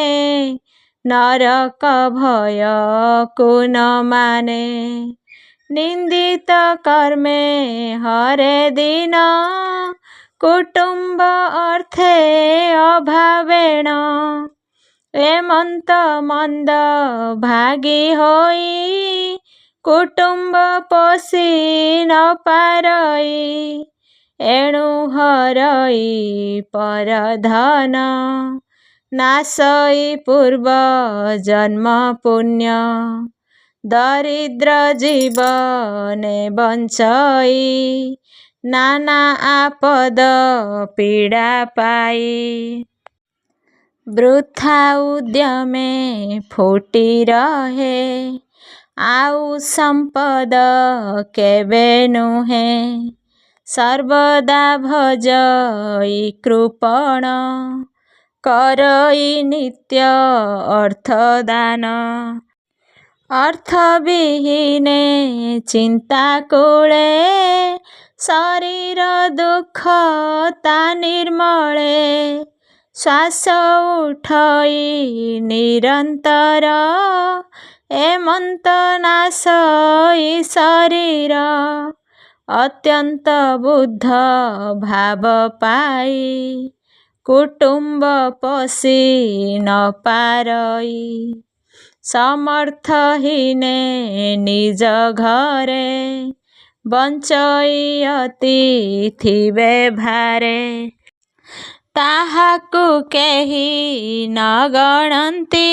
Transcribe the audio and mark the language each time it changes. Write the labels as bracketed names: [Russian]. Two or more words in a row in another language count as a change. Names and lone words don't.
[Odia] ନରକ ଭୟ କୁନ ମାନେ ନିନ୍ଦିତ କର୍ମେ ହରେ ଦିନ କୁଟୁମ୍ବ ଅର୍ଥେ ଅଭାବେଣ ଏମନ୍ତ ମନ୍ଦ ଭାଗୀ ହୋଇ କୁଟୁମ୍ବ ପୋଷି ନ ପାରଇ ଏଣୁ ହରଇ ପର ଧନ ନାଶଇ ପୂର୍ବ ଜନ୍ମ ପୁଣ୍ୟ ଦରିଦ୍ର ଜୀବନେ ବଞ୍ଚଇ ନାନା ଆପଦ ପୀଡ଼ା ପାଇ ବୃଥା ଉଦ୍ୟମେ ଫୁଟି ରହେ ଆଉ ସମ୍ପଦ କେବେ ନୁହେ ସର୍ବଦା ଭଜଇ କୃପଣ କରଇ ନିତ୍ୟ ଅର୍ଥଦାନ ଅର୍ଥବିହୀନେ ଚିନ୍ତା କୂଳେ ଶରୀର ଦୁଖ ତା ନିର୍ମଳେ ଶ୍ୱାସ ଉଠଇ ନିରନ୍ତର ଏମନ୍ତ ନାଶଇ ଶରୀର ଅତ୍ୟନ୍ତ ବୁଦ୍ଧ ଭାବ ପାଇ କୁଟୁମ୍ବ ପୋଷି ନ ପାରଇ ସମର୍ଥହୀନେ ନିଜ ଘରେ ବଞ୍ଚଇ ଅତି ଥିବେ ଭାରେ ତାହାକୁ କେହି ନ ଗଣନ୍ତି